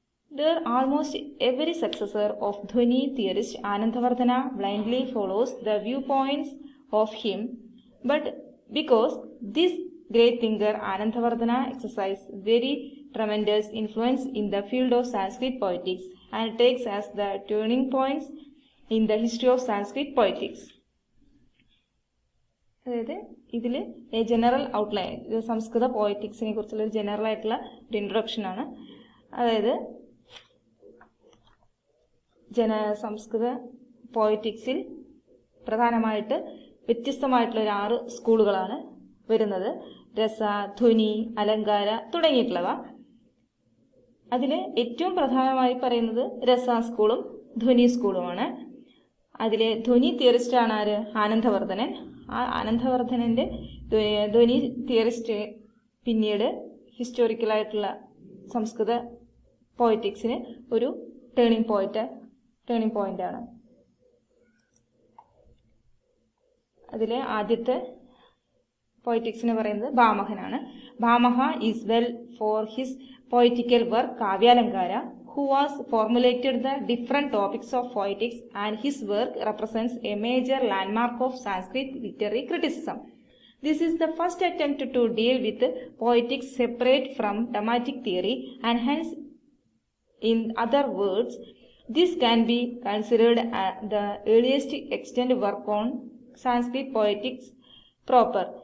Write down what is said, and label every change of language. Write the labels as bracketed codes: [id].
[en] There almost every successor of Dhwani theorist Anandavardhana blindly follows the viewpoints of him, but because this great thinker Anandavardhana exercised very tremendous influence in the field of Sanskrit poetics and takes as the turning points in the history of Sanskrit poetics. [ml] അതായത് ഇതിൽ general outline, സംസ്കൃത പോയറ്റിക്സിനെ കുറിച്ചുള്ള ഒരു general ആയിട്ടുള്ള ഒരു introduction ആണ്. അതായത് സംസ്കൃത പോയറ്റിക്സിൽ പ്രധാനമായിട്ട് വ്യത്യസ്തമായിട്ടുള്ള 6 സ്കൂളുകളാണ് വരുന്നത്. രസ, ധ്വനി, അലങ്കാര തുടങ്ങിയിട്ടുള്ളവ. അതിൽ ഏറ്റവും പ്രധാനമായി പറയുന്നത് രസ സ്കൂളും ധ്വനി സ്കൂളുമാണ്. അതിലെ ധ്വനി തിയറിസ്റ്റ് ആണ് ആര്? ആനന്ദവർദ്ധനൻ. ആ ആനന്ദവർദ്ധനന്റെ ധ്വനി തിയറിസ്റ്റ് പിന്നീട് ഹിസ്റ്റോറിക്കലായിട്ടുള്ള സംസ്കൃത പോയറ്റിക്സിന് ഒരു ടേണിംഗ് പോയിന്റ് ആണ്. അതിലെ ആദ്യത്തെ പോയറ്റിക്സിന് പറയുന്നത് ഭാമഹനാണ്. [en] Bhamaha is well for his poetical work Kavyalankara, who was formulated the different topics of poetics, and his work represents a major landmark of Sanskrit literary criticism. This is the first attempt to deal with poetics separate from dramatic theory, and hence, in other words, this can be considered as the earliest extant work on Sanskrit poetics proper.